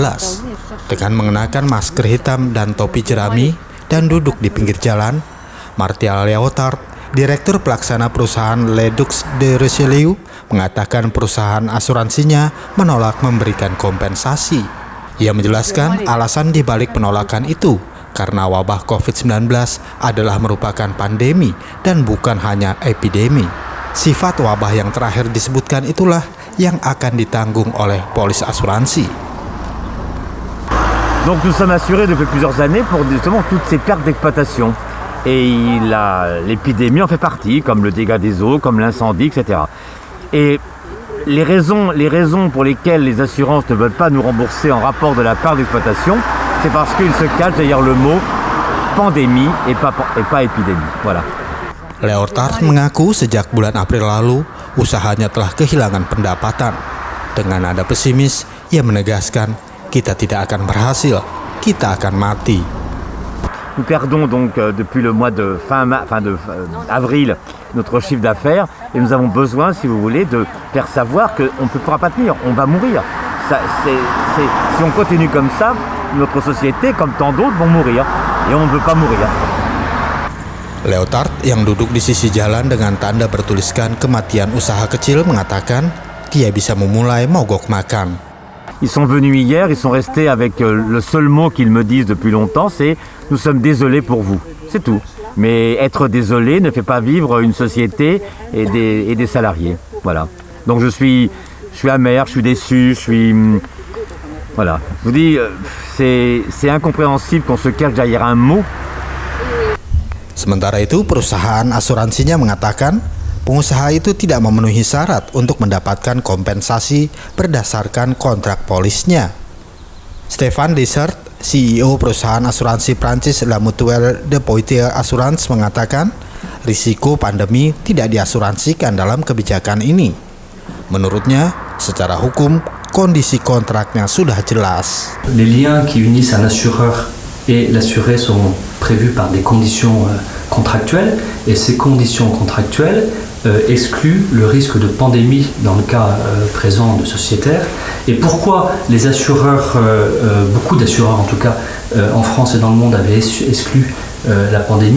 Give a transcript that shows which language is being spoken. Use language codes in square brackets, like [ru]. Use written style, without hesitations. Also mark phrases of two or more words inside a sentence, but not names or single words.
[id] Dengan mengenakan masker hitam dan topi jerami dan duduk di pinggir jalan, Martial Léotard, Direktur Pelaksana perusahaan Ledux de Richelieu, mengatakan perusahaan asuransinya menolak memberikan kompensasi. Ia menjelaskan alasan dibalik penolakan itu karena wabah COVID-19 adalah merupakan pandemi dan bukan hanya epidemi. Sifat wabah yang terakhir disebutkan itulah yang akan ditanggung oleh polis asuransi. [fr] Donc nous sommes assurés depuis plusieurs années pour justement toutes ces pertes d'exploitation. Et l'épidémie en fait partie, comme le dégât des eaux, comme l'incendie, etc. Et les raisons pour lesquelles les assurances ne veulent pas nous rembourser en rapport de la part d'exploitation, c'est parce qu'ils se cachent derrière le mot pandémie et pas épidémie. Voilà. [id] Léotard mengaku sejak bulan April lalu, usahanya telah kehilangan pendapatan. Dengan nada pesimis, ia menegaskan, kita tidak akan berhasil, kita akan mati. [fr] Nous perdons donc depuis le mois de avril notre chiffre d'affaires et nous avons besoin, si vous voulez, de faire savoir qu'on ne pourra pas tenir, on va mourir. Si on continue comme ça, notre société, comme tant d'autres, vont mourir et on ne veut pas mourir. [id] Léotard yang duduk di sisi jalan dengan tanda bertuliskan kematian usaha kecil mengatakan dia bisa memulai mogok makan. [fr] Ils sont venus hier, ils sont restés avec le seul mot qu'ils me disent depuis longtemps, c'est « nous sommes désolés pour vous ». C'est tout. Mais être désolé ne fait pas vivre une société et des salariés. Voilà. Donc je suis amer, je suis déçu, Voilà. Je vous dis, c'est incompréhensible qu'on se cache derrière un mot. [id] Sementara itu, perusahaan asuransinya mengatakan pengusaha itu tidak memenuhi syarat untuk mendapatkan kompensasi berdasarkan kontrak polisnya. Stéphane Dessert, CEO perusahaan asuransi Prancis La Mutuelle de Poitiers Assurance mengatakan, risiko pandemi tidak diasuransikan dalam kebijakan ini. Menurutnya, secara hukum, kondisi kontraknya sudah jelas. [fr] Les liens qui unissent un assureur et l'assuré sont prévus par des conditions contractuelles et ces conditions contractuelles exclut le risque de pandémie dans le cas présent de sociétaire. Et pourquoi les assureurs, beaucoup d'assureurs en tout cas en France et dans le monde avaient exclu la pandémie?